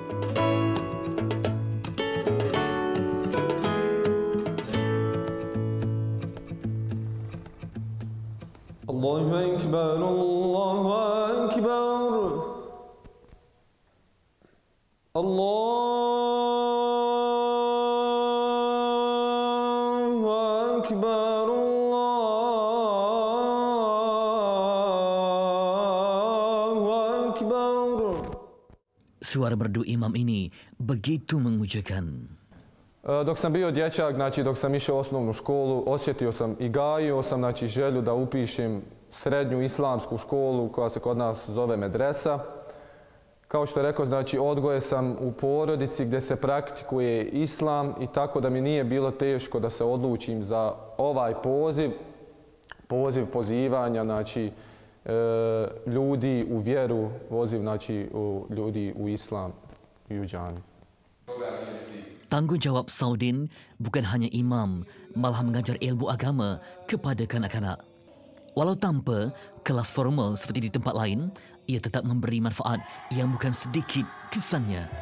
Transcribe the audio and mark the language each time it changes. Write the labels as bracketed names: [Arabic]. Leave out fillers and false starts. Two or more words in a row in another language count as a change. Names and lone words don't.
[Arabic] الله أكبر، الله أكبر، الله أكبر، الله أكبر. [Malay] Suara merdu imam ini begitu memujakan. [Bosnian] Dok sam bio dječak, znači dok sam išao u osnovnu školu, osjetio sam i gajio sam znači želju da upišem srednju islamsku školu koja se kod nas zove medresa. Kao što je rekao, znači odgoje sam u porodici gdje se praktikuje islam i tako da mi nije bilo teško da se odlučim za ovaj poziv pozivanja, znači ljudi u vjeru, poziv znači ljudi u islam i u džamiju. [Malay] Tanggungjawab Saudin bukan hanya imam, malah mengajar ilmu agama kepada kanak-kanak. Walau tanpa kelas formal seperti di tempat lain, ia tetap memberi manfaat yang bukan sedikit kesannya.